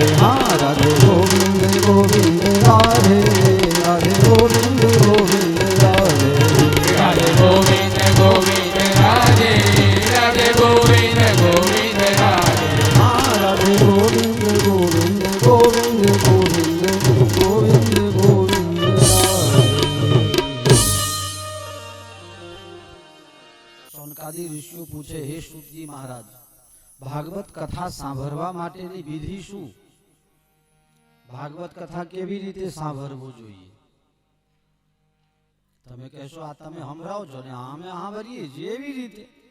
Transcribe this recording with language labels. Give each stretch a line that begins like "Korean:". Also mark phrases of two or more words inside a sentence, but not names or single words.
Hindi: हाँ राधे गोविंद गोविंद राधे राधे गोविंद गोविंद राधे राधे गोविंद गोविंद राधे राधे गोविंद गोविंद राधे हाँ राधे गोविंद गोविंद गोविंद गोविंद गोविंद गोविंद राधे
Gujarati: સૌનકાદી ઋષિઓ પૂછે હે શુદ્ધજી મહારાજ ભાગવત કથા સાંભળવા માટેની વિધિ શું ભાગવત કથા કેવી રીતે સાંભળવું જોઈએ? તમે કહેશો આ તમે સંભળાવો છો ને અમે સાંભળીએ છીએ એવી રીતે.